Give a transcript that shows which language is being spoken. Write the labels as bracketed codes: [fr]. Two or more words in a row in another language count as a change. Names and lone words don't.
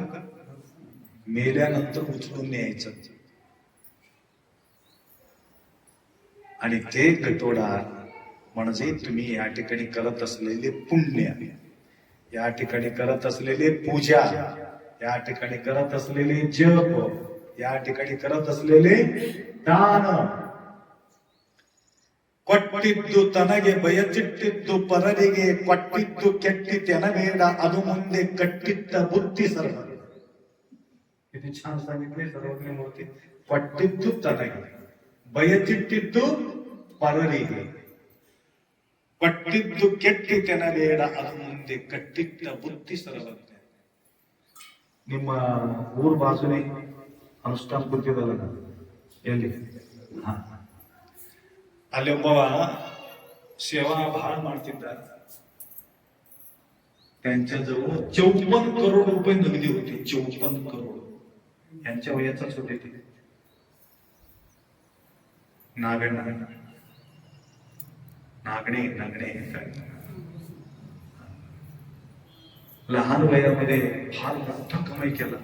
[mr] मेल्यानंतर उचलून न्यायचं. आणि ते गटोडा म्हणजे तुम्ही या ठिकाणी करत असलेले पुण्य, या ठिकाणी करत असलेले पूजा, या ठिकाणी करत असलेले जप, या ठिकाणी करत असलेले दान. [kn] ಕೊಟ್ಟಿದ್ದು ತನಗೆ ಬಯಚಿಟ್ಟಿದ್ದು ಪರರಿಗೆ ಕೊಟ್ಟಿದ್ದು ಕೆಟ್ಟಿತೆನ ಬೇಡ ಅದು ಮುಂದೆ ಕಟ್ಟಿಟ್ಟ ಬುದ್ಧಿ ಸರ್ವ. [mr] किती छान सांगितले सर्वज्ञ मूर्ती. [kn] ಕೊಟ್ಟಿದ್ದು ತನಗೆ ಬಯಚಿಟ್ಟಿದ್ದು ಪರರಿಗೆ ಕೊಟ್ಟಿದ್ದು ಕೆಟ್ಟಿತೆನ ಬೇಡ ಅದು ಮುಂದೆ ಕಟ್ಟಿಟ್ಟ ಬುದ್ಧಿ ಸರ್ವಜ್ಞ. ನಿಮ್ಮ ಊರ್ ಬಾಜುನೇ ಅನುಷ್ಠಾನ ಕೂತಿದಲ್ಲ ಎಲ್ಲಿ, ಅಲ್ಲಿ ಒಬ್ಬವ ಸೇವಾ ಬಹಳ ಮಾಡ್ತಿದ್ದ. [mr] त्यांच्याजवळ 54 करोड रुपये नगदी होते. 54 करोड. यांच्या वयाचाच होते ते. नागणे लहान वयामध्ये फार मोठा कमाई केला.